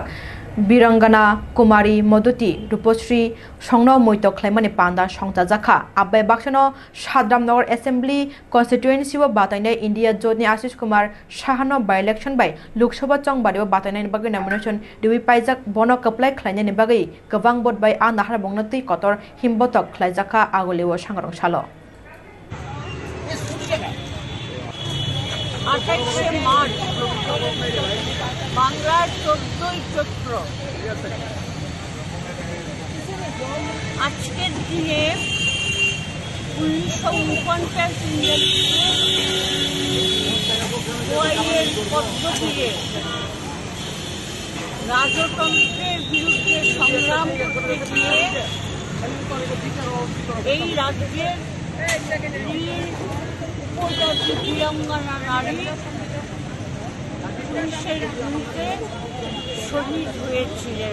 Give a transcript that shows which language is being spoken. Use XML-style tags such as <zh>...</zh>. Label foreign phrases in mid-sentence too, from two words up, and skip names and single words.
<brx>बिरंगना कुमारी मधुती रूपश्री संनो मैतो ख्लाइमानि पांदा संता जाखा आबै बाक्सनो साद्रामनगर</brx> <en>Assembly Constituency</en> <brx>व बाताइनाय इंडिया जोतनि आशीष कुमार साहानो</brx> <en>by election</en> <brx>बाय लोकसभा चंगबारियाव बाताइनायनि बागै नमिनेशन दिवि पाइजाक बनो कप्लाय ख्लाइनायनि बागै गोबां भोट बाय आ नाहार बंगनतै कतर हिमबतक ख्लाइजाखा आगलेव सांग्रां सालो</brx> <bn>28 मार्च বাংলার 14ই চৈত্র আজকের দিনে 1949 গোয়াইয়ের পদ্ধতিতে রাজতন্ত্রের বিরুদ্ধে সংগ্রাম করতে গিয়ে এই রাজ্যের উপজাতি বীরাঙ্গনা নারী পুলিশের বিরুদ্ধে শহীদ হয়েছিলেন।</bn>